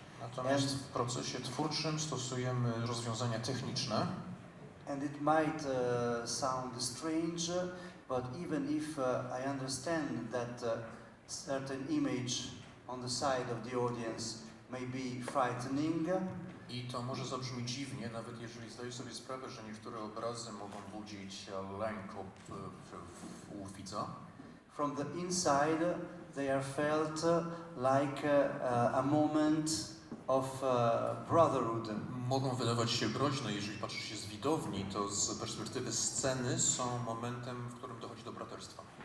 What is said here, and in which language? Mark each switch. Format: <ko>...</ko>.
<pl>Natomiast w procesie twórczym stosujemy rozwiązania techniczne.</pl> <en>And it might sound strange, but even if I understand that certain image on the side of the audience may be frightening.</en> <pl>I to może zabrzmi dziwnie, nawet jeżeli zdaję sobie sprawę, że niektóre obrazy mogą budzić lęk u widza.</pl> <en>From the inside, they are felt like a moment of brotherhood.</en> <pl>Mogą wydawać się groźne, jeżeli patrzy się z widowni, to z perspektywy sceny są momentem, w którym dochodzi do braterstwa.</pl>